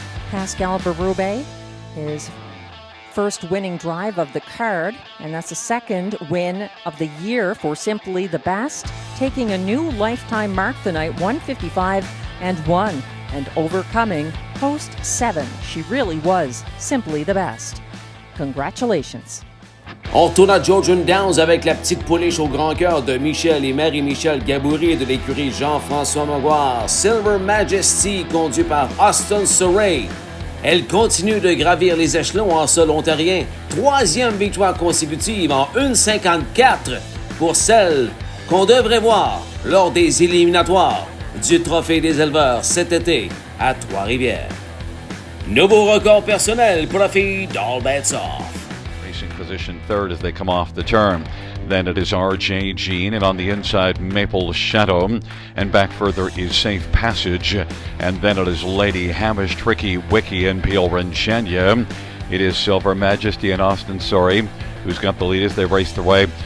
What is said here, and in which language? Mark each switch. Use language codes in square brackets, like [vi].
[en] Pascal Berube, his first winning drive of the card, and that's the second win of the year for Simply the Best, taking a new lifetime mark tonight, 155 and 1. And overcoming post 7. She really was simply the best. Congratulations. [fr] On retourne à Georgian Downs avec la petite pouliche au grand cœur de Michel et Marie-Michel Gaboury de l'écurie Jean-François Maguire. Silver Majesty, conduit par Austin Surrey. Elle continue de gravir les échelons en sol ontarien. 3e victoire consécutive en 1,54 pour celle qu'on devrait voir lors des éliminatoires du Trophée des éleveurs cet été à Trois-Rivières. Nouveau record personnel pour la fille d'All Bets Off. [en] Racing position third as they come off the turn. Then it is RJ Jean, and on the inside Maple Shadow, and back further is Safe Passage, and then it is Lady Hamish, Tricky Wiki, and Peel Renchania. It is Silver Majesty and Austin Surrey who's got the lead as they race their way